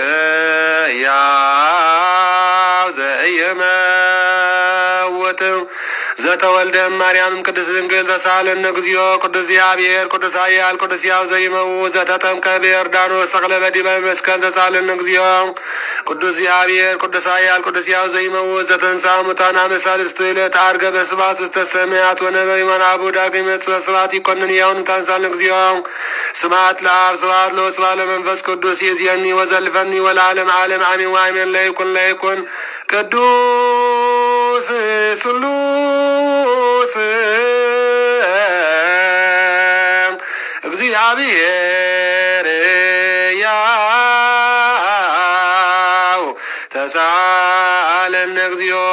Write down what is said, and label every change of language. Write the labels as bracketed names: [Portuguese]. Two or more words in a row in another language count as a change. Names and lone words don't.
[Geez] ሕያው ዘኢይመውት ዘተወልደ ማርያም ቅድስት ድንግል ተሳለነ እግዚኦ ቅዱስ እግዚአብሔር ቅዱስ ኃያል ቅዱስ ሕያው ዘኢይመውት ዘተጠምቀ በዮርዳኖስ ሰቅለ በዲበ መስቀል ተሳለነ እግዚኦ ቅዱስ እግዚአብሔር ቅዱስ ኃያል ቅዱስ ሕያው ዘኢይመውት ዘተንሥአ እሙታን አመ ሣልስቱ ዕለት ዐርገ በስብሐት ውስተ ሰማያት ወነበረ ይመናቡ ዳግመ በስብሐት ይኰንን ሕያውን ታንሣለነ እግዚኦ ስብሐት ለአብ ስብሐት ለወልድ ስብሐት ለመንፈስ ቅዱስ ይእዜኒ ወዘልፈኒ ወለዓለመ ዓለም አሜን ወአሜን ለይኩን ቅዱስ ስሉስ እግዚአብሔር ያው ተሳለነ እግዚኦ